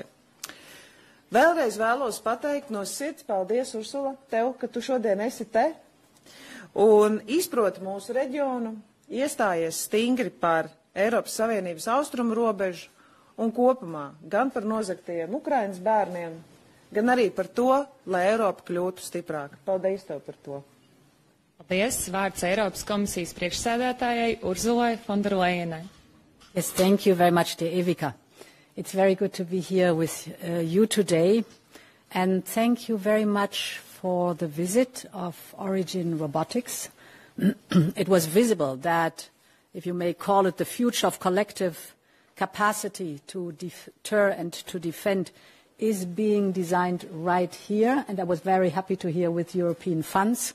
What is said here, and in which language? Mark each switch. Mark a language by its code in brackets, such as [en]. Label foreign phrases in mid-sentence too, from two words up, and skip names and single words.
[lv] Vēlreiz vēlos pateikt no sirds paldies, Ursula, tev, ka tu šodien esi te un izproti mūsu reģionu, iestājies stingri par Eiropas Savienības austrumu robežu un kopumā gan par nozagtajiem Ukrainas bērniem, gan arī par to, lai Eiropa kļūtu stiprāka. Paldies tev par to. Paldies. Vārds Eiropas komisijas priekšsēdētājai Urzulai Fonderlejenai. [en] Yes, thank you very much, dear Evika. It's very good to be here with you today, and thank you very much for the visit of Origin Robotics. It was visible that, if you may call it the future of collective capacity to deter and to defend, is being designed right here, and I was very happy to hear with European funds.